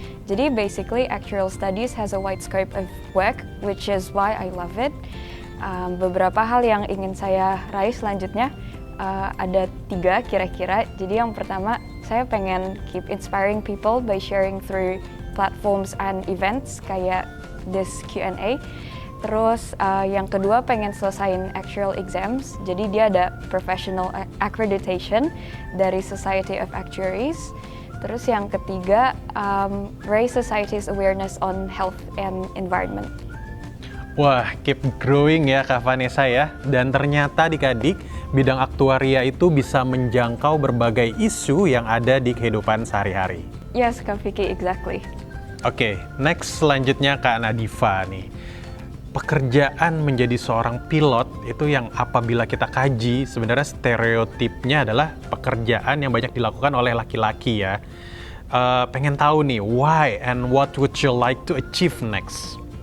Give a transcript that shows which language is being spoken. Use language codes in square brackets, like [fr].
[id] Jadi [en] basically actuarial studies has a wide scope of work, which is why I love it. [id] Beberapa hal yang ingin saya raih selanjutnya ada 3 kira-kira. Jadi yang pertama, saya pengen [en] keep inspiring people by sharing through platforms and events [id] kayak [en] this Q&A. [id] Terus yang kedua pengen selesain actuarial exams, jadi dia ada professional accreditation dari Society of Actuaries. Terus yang ketiga, [en] raise society's awareness on health and environment. [id] Wah, [en] keep growing [id] ya Kak Vanessa ya. Dan ternyata adik-adik, bidang aktuaria itu bisa menjangkau berbagai isu yang ada di kehidupan sehari-hari. [en] Yes, Kak Vicky, exactly. [id] Oke, next selanjutnya Kak Nadifa nih. Pekerjaan menjadi seorang pilot itu yang apabila kita kaji sebenarnya stereotipnya adalah pekerjaan yang banyak dilakukan oleh laki-laki ya. Pengen tahu nih [en] why and what would you like to achieve next?